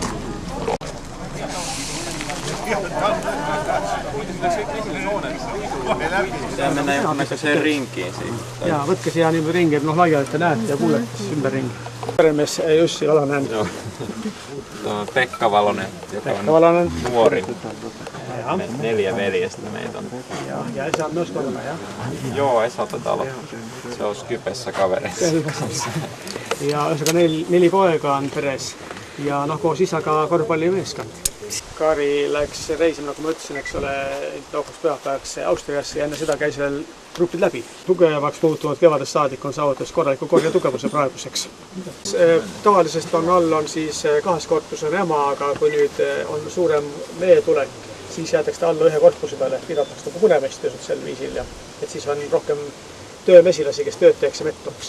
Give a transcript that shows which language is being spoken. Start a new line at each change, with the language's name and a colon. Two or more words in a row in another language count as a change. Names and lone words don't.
Finnish: Sehän mennään jonkunnäköiseen rinkiin siitä.
Estonian: Jaa, võtke siia niimoodi ringi, et laiali te näete ja kuulete ümber ringi. Peremees Jussi Valonen.
Finnish: Joo. Pekka Valonen, joka on nuori. 4 veljestä meitä on. Ja Esa on myös kolme, ja? Joo, Esa taitaa olla. Se on Skypessä kavereissa.
Estonian: Ja ühesõnaga 4 poega on peres ja koos isaga korvpallimeeskond. Kari läks reisima, nagu ma ütlesin, eks ole, laupäevaks pühapäevaks Austriasse ja enne seda käis veel grupid läbi. Tugevaks muutunud kevadest saadik on saavutas korraliku korjetugevuse praeguseks. Tavalisest on all on siis 2 korpus on ema, aga kui nüüd on suurem veetulek, siis jäetakse alla 1 korpuse peale, pidatakse nagu punemestiused sel viisil ja et siis on rohkem töömesilasi, kes tööd teeks ja mett tooks.